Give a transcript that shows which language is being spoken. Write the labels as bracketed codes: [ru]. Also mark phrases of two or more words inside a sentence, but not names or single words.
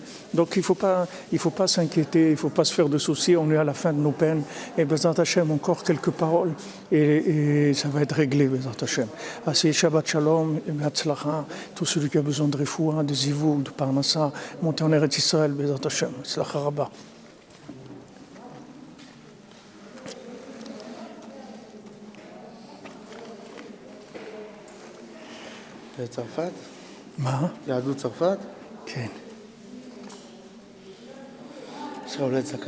[fr] Donc il ne faut pas s'inquiéter, il ne faut pas se faire de soucis, on est à la fin de nos peines. Et [he] בעזרת השם, [fr] encore quelques paroles, et ça va être réglé, [he] בעזרת השם. [fr] Assez [he] שבת שלום, [fr] et Be'atzlacha, tout celui qui a besoin de Refoua, de Zivou, de Parnassa, monter en Eretz Israël, [he] בעזרת השם הצלחה רבה. צרפת? מה? יהדות צרפת? כן. יש לך אולי צרפת?